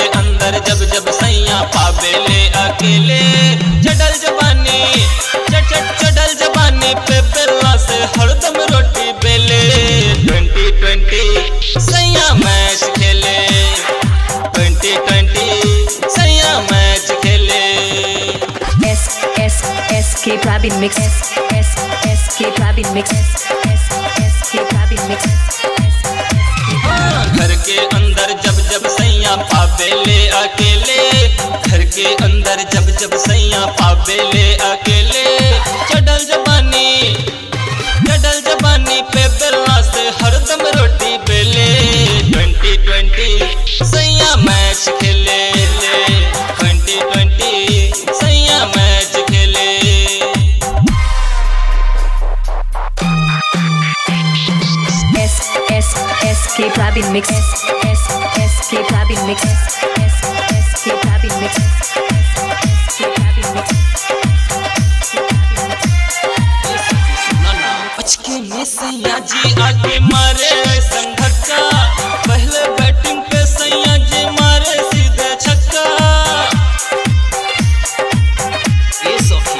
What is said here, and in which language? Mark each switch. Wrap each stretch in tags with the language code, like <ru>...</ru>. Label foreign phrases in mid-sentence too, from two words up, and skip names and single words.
<bho>अंदर जब जब सैया पावेले अकेले चढ़ल जवानी चढ़ल जवानी पे बेला से हरदम रोटी बेले 2020 सैया मैच खेले 2020 सैया मैच खेले</bho> <en>SK Praveen mix. SK Praveen mix. SK Praveen mix.</en> <bho>घर के अंदर जब जब सैया पावेले अकेले घर के अंदर जब जब सैया पावेले अकेले चढ़ल जवानी पे बेला से हरदम रोटी बेले 2020 सैया मैच खेले 2020 सैया मैच खेले</bho> <en>SK Praveen mix. SK Praveen mix. SK Praveen mix. SK Praveen mix.</en> <bho>अचके में सैया जी आके मारे संघक्का पहले बैटिंग पे सैया जी मारे सीधे छक्का ये सखी</bho>